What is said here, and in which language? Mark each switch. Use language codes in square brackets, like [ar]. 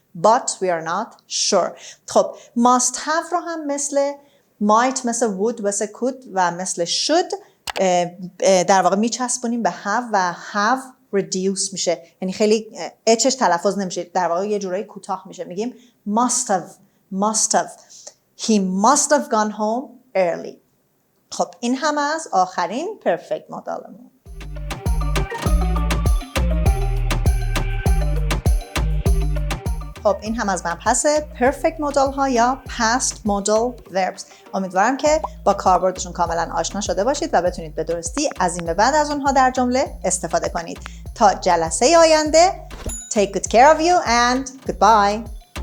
[en] But we are not sure. [fa] خب must have رو هم مثل might، مثل would، مثل could و مثل should در واقع میچسبونیم به have و have reduce میشه. یعنی خیلی اچش تلفظ نمیشه، در واقع یه جورایی کوتاه میشه. میگیم must have. [en] He must have gone home early. [fa] خب این هم از آخرین perfect مدالمون. خب این هم از مبحث perfect modal ها یا past modal verbs. امیدوارم که با کاربردشون کاملا آشنا شده باشید و بتونید به درستی از این به بعد از اونها در جمله استفاده کنید. تا جلسه آینده, [en] take good care of you and goodbye.